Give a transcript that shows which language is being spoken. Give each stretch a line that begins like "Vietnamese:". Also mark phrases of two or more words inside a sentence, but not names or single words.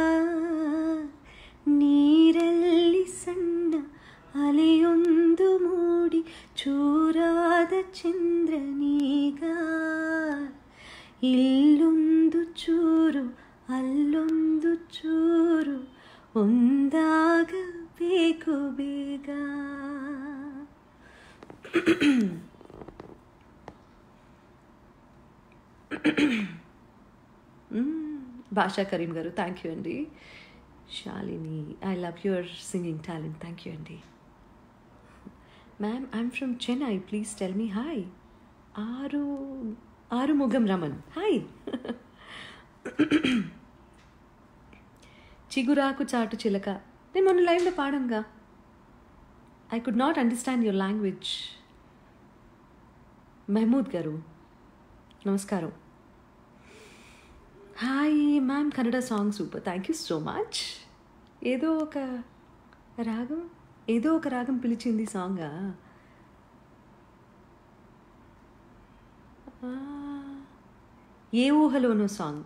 Kannada: ನೀರಲ್ಲಿ ಸಣ್ಣ ಅಲೆಯೊಂದು ಮೂಡಿ ಚೂರಾದ ಚಂದ್ರನೀಗ ಇಲ್ಲೊಂದು ಚೂರು ಅಲ್ಲೊಂದು ಚೂರು ಒಂದಾಗಬೇಕು ಬೇಗ.
Telugu: భాషా కరీం గారు
English: thank you
Telugu: అండి.
English: శాలిని I love your singing talent. Thank you అండి. Ma'am I'm from Chennai, please tell me hi.
Telugu: ఆరుముగం రమన్ హాయ్. చిగురాకు చాటు చిలక నేను మొన్న లైవ్లో పాడంగా.
English: I could not understand your language.
Telugu: మహమూద్ గారు నమస్కారం.
English: Hi ma'am, Kannada song super, thank you so much.
Telugu: ఏదో ఒక రాగం పిలిచింది సాంగా. ఏ ఊహలోనో సాంగ్.